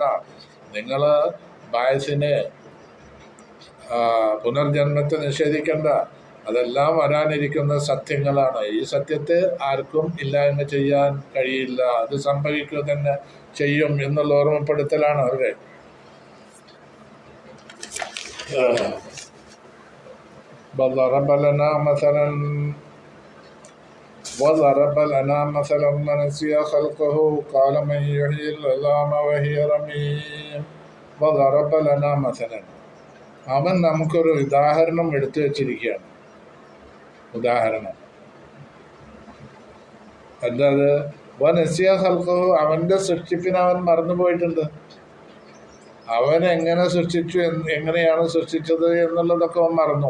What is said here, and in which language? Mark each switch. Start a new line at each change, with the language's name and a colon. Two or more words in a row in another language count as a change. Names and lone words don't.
Malayalam: നിങ്ങൾ ബായസിനെ, പുനർജന്മത്തെ നിഷേധിക്കേണ്ട. അതെല്ലാം വരാനിരിക്കുന്ന സത്യങ്ങളാണ്. ഈ സത്യത്തെ ആർക്കും ഇല്ലായ്മ ചെയ്യാൻ കഴിയില്ല. അത് സംഭവിക്കുക തന്നെ ചെയ്യും എന്നുള്ള ഓർമ്മപ്പെടുത്തലാണ് അവരെ.
Arabic: وضرب لنا مثلا ونسي خلقه قال من يحيي العظام وهي رميم. وضرب لنا مثلا,
Malayalam: അവൻ നമുക്കൊരു ഉദാഹരണം എടുത്തു വച്ചിരിക്കുകയാണ്. ഉദാഹരണം എന്താ?
Arabic: ونسي خلقه,
Malayalam: അവൻ്റെ സൃഷ്ടിപ്പിനെ അവൻ മറന്നുപോയിട്ടുണ്ട്. അവൻ എങ്ങനെ സൃഷ്ടിച്ചു, എങ്ങനെയാണ് സൃഷ്ടിച്ചത് എന്നുള്ളതൊക്കെ അവൻ മറന്നു.